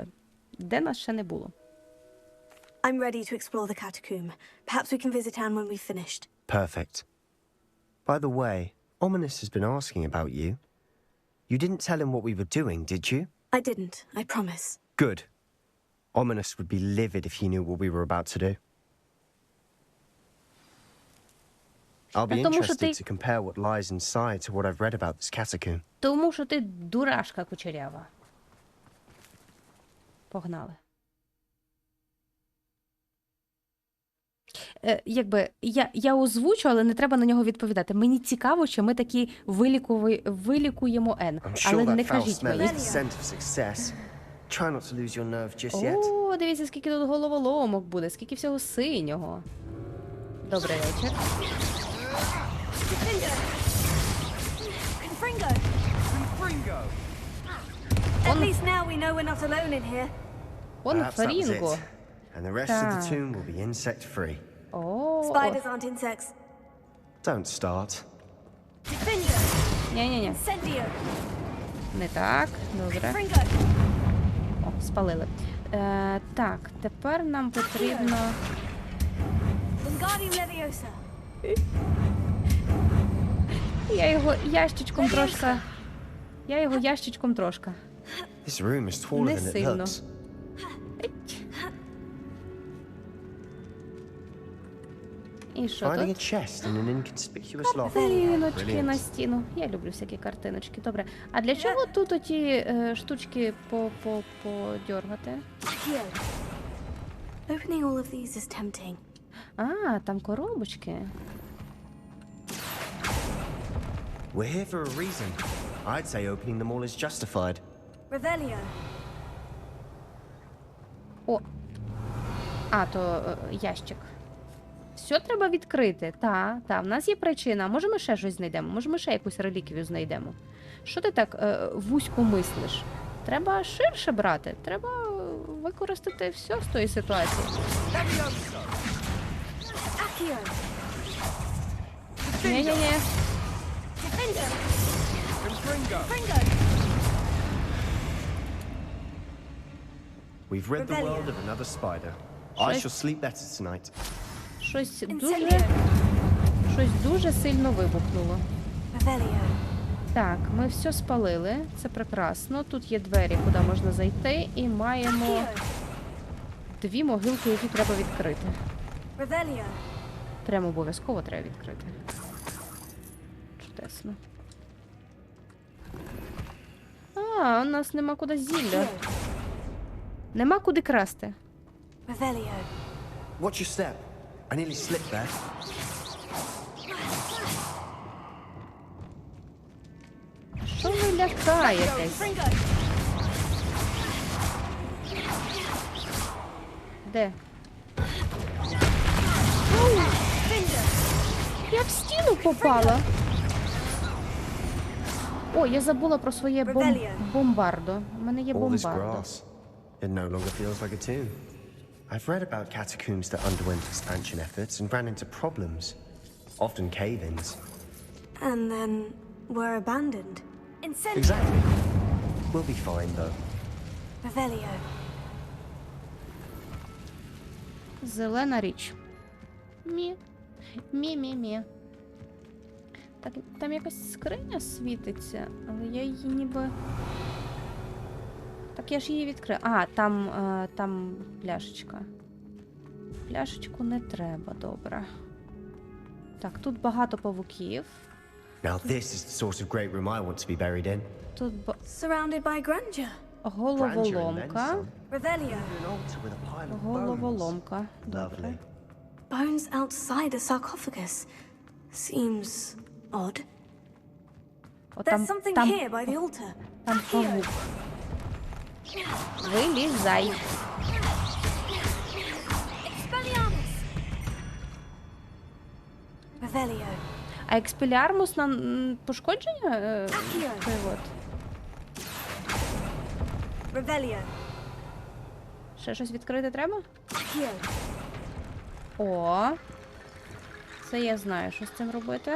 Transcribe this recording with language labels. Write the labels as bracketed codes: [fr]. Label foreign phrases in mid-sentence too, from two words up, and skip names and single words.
[uk] Де нас ще не було. [en] I'm ready to explore the catacomb. Perhaps we can visit Anne when we've finished. Perfect. By the way, Ominous has been asking about you. You didn't tell him what we were doing, did you? I didn't, I promise. Good. Ominous would be livid if he knew what we were about to do. I'll be [uk] Тому що [en] interested [uk] ти- [en] to compare what lies inside to what I've read about this catacomb. [uk] Тому що ти дурашка кучерява. Погнали. Якби, я озвучу, але не треба на нього відповідати. Мені цікаво, чи ми такі вилікуємо Ен. [en] I'm [uk] Але [en] sure [uk] не [en] that foul [uk] кажіть [en] smell [uk] мені. [en] is the scent of success. Try not to lose your nerve just yet. [uk] О, дивіться, скільки тут головоломок буде, скільки всього синього. Добрий вечір. [en] Confringo! At least now we know we're not alone in here. Perhaps that was [uk] Фарінго. [en] it. And the rest of the [uk] Так. [en] tomb will be insect-free. [uk] О, [en] Spiders aren't insects. Don't start. Defender! [uk] ні-ні-ні, [en] Incendio! [uk] не так, добре. [en] Confringo! [uk] О, спалили. Так, тепер нам потрібно... [en] Wingardium Leviosa. [uk] Я його ящичком трошка... [en] This room is taller [uk] Не [en] than it [uk] сильно. [en] looks. [uk] Еть. І що [en] Finding a [uk] тут? [en] chest in an inconspicuous lock. [uk] Картиночки на [en] Brilliant. [uk] стіну. Я люблю всякі картиночки. Добре. А для чого тут оті штучки подьоргати? [en] Accio. Opening all of these is tempting. [uk] А, там коробочки. [en] We're here for a reason. I'd say opening them all is justified. Revelio. [uk] О. А, то ящик. Все треба відкрити. Та, в нас є причина. Може ми ще щось знайдемо? Може ми ще якусь реліквію знайдемо? Що ти так вузько мислиш? Треба ширше брати. Треба використати все з тої ситуації. [en] Accio. [uk] Ні-ні-ні. [en] We've rid the Revelio. world of another spider. I [uk] Щось- [en] shall sleep better tonight. [uk] Щось [en] Incendio. [uk] дуже сильно вибухнуло. [en] Revelio. [uk] Так, ми все спалили. Це прекрасно. Тут є двері, куди можна зайти, і маємо [en] Accio. [uk] дві могилки, які треба відкрити. [en] Revelio. [uk] Прямо обов'язково треба відкрити. Чудесно. А, у нас нема куди зілля. [en] Accio. [uk] Нема куди красти. [en] Revelio. Watch your step. I nearly slipped there. [uk] Що ви лякаєтесь? [en] Fringo. [uk] Де? [en] Finger. [uk] Я в стіну попала. О, я забула про своє бомбардо. У мене є [en] All this [uk] бомбардо. [en] grass. It no longer feels like a tomb. I've read about catacombs that underwent expansion efforts and ran into problems. Often cave-ins. And then were abandoned. Incendio. Exactly. We'll be fine, though. Revelio. [uk] Зелена річ. Мі. Мі. Так, там якась скриня світиться, але я її ніби... Так я ж її відкрила. А, там пляшечка. Пляшечку не треба, добре. Так, тут багато павуків. [en] Now this is the sort of great room I want to be buried in. [uk] Тут [en] Surrounded by grandeur. Grandeur and then [uk] головоломка. [en] some. Revelio. An altar with a pile of bones. [uk] Головоломка. Добре. [en] Lovely. Bones outside a sarcophagus. Seems odd. [uk] О, [en] There's something here by the altar. [uk] Там павук. Вилізай. [en] Expelliarmus. Revelio. [uk] А експеліармус на пошкодження? [en] Accio. [uk] Той от. [en] Revelio. [uk] Ще щось відкрити треба? [en] Accio. [uk] О. Це я знаю, що з цим робити.